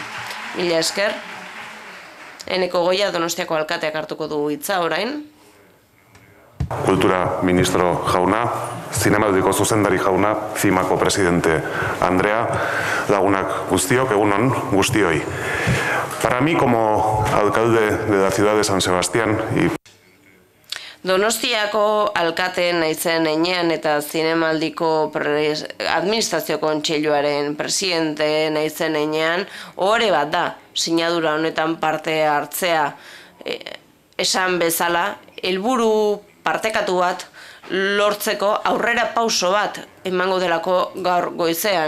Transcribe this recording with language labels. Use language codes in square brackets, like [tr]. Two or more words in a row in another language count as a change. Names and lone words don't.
[eu] Mila esker. Eneko Goia Donostiako alkateak hartuko du hitza orain. Kultura ministro jauna, zinemaldiko zuzendari jauna, Zimako presidente Andrea, lagunak guztiok, egunon guztioi. [es] Para mí, como alcalde de la ciudad de San Sebastián y [eu] Donostiako alkateen naizen enean eta zinemaldiko administrazio kontseiluaren presidente naizen enean, ohore bat da, sinadura honetan parte hartzea, esan bezala, helburu partekatu bat lortzeko aurrera pauso bat emango delako gaur goizean.